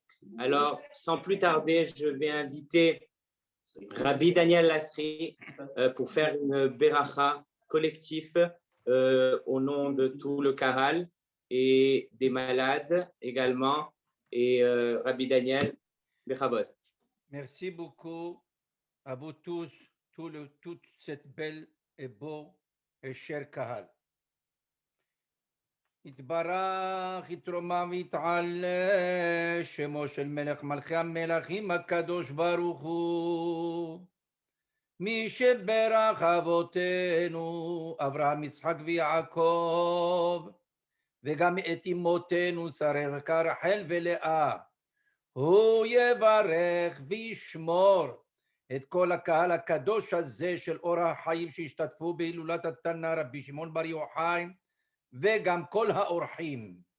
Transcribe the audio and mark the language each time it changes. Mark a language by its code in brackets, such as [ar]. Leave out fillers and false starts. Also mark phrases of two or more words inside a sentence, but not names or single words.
[fr] Alors, sans plus tarder, je vais inviter Rabbi Daniel Lasri pour faire une beracha collectif au nom de tout le Kahal et des malades également. Et Rabbi Daniel, bechavod. Merci beaucoup à vous tous, toute cette belle et beau et cher Kahal. [he] יתברך, יתרומם ויתעלה, שמו של מלך מלכי המלכים הקדוש ברוך הוא. מי שברך אבותינו, אברהם, יצחק ויעקב, וגם את אמותינו, שרה רבקה, רחל ולאה, הוא יברך וישמור את כל הקהל הקדוש הזה של אור החיים שהשתתפו בהילולת התנא רבי שמעון בר יוחאי, וגם כל האורחים.